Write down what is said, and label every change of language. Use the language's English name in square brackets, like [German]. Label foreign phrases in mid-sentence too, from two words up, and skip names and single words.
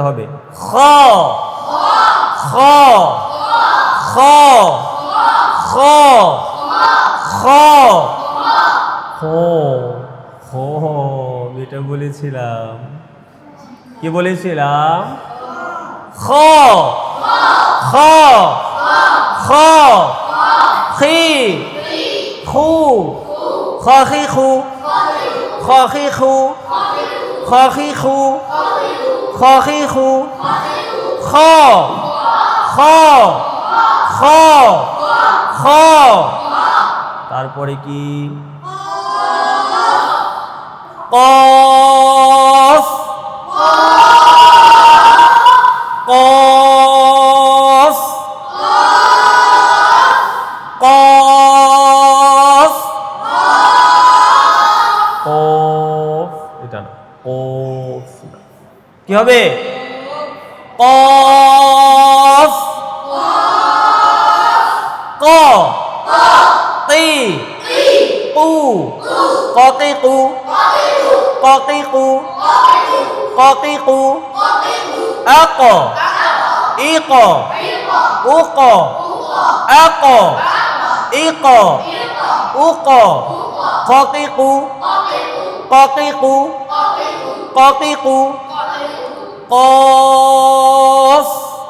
[Bangla] হবে খ খ খ খ খ খ খ এটা বলেছিলাম কি বলেছিলাম খ খ খ খি খু খ খি খু খ খি খু খ খি খু খ খি খু খ খ খ খ তারপরে কি কফ কফ কফ কফ এটা না কফ কি হবে কফ ক তি কু কতিকু কতিকু কতিকু আক ইক উক আক ইক উক কতিকু কতিকু কতিকু কফ